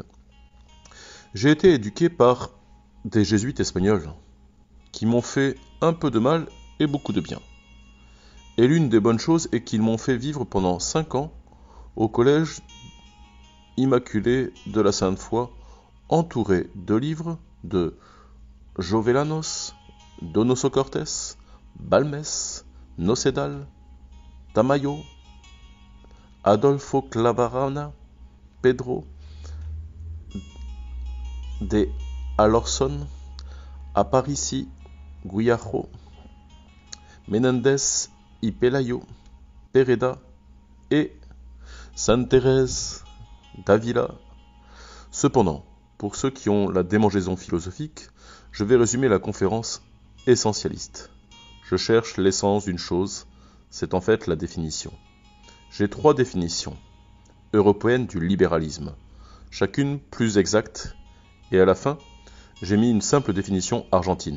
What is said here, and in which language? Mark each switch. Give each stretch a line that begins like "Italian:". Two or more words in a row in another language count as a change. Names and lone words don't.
French: J'ai été éduqué par des jésuites espagnols qui m'ont fait un peu de mal et beaucoup de bien. Et l'une des bonnes choses est qu'ils m'ont fait vivre pendant 5 ans au collège immaculé de la Sainte Foi, entouré de livres de Jovellanos, Donoso Cortés, Balmes, Nocedal, Tamayo, Adolfo Clavarana, Pedro de Alorson, Aparici Guijarro, Menéndez y Pelayo, Pereda et Sainte Thérèse d'Avila. Cependant, pour ceux qui ont la démangeaison philosophique, je vais résumer la conférence essentialiste. Je cherche l'essence d'une chose, c'est en fait la définition. J'ai 3 définitions européennes du libéralisme, chacune plus exacte, et à la fin, j'ai mis une simple définition argentine.